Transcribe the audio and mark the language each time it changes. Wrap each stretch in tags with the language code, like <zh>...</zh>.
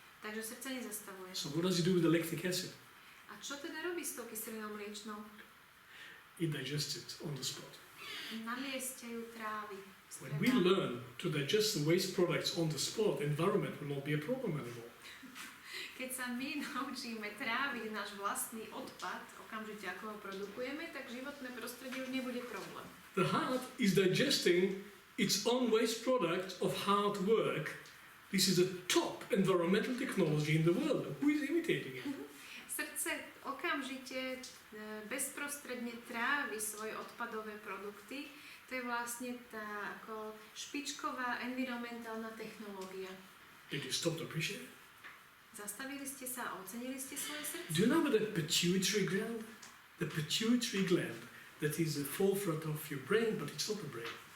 <sk>Takže srdce nezastavuje.</sk> <en>So what does it do with the lactic acid?</en> <sk>A čo teda robí s tou kyselinou mliečnou?</sk> <en>It digests it on the spot.</en> <sk>Na mieste ju trávi.</sk> <en>When we learn to digest the waste products on the spot, environment will not be a problem anymore.</en> <sk>Keď sa my naučíme tráviť náš vlastný odpad, okamžite ako ho produkujeme, tak životné prostredie už nebude problém.</sk> <en>The heart is digesting its own waste product of hard work. This is a top environmental technology in the world. Who is imitating it?</en> <sk>Srdce okamžite bezprostredne trávi svoje odpadové produkty. To je vlastne tá ako špičková environmentálna technológia.</sk> <en>Did you stop to appreciate it?</en> <sk>Zastavili ste sa a ocenili ste svoje srdce?</sk> <en>Do you know the pituitary gland? The pituitary gland that is the forefront of your brain, but it's not the brain.</en>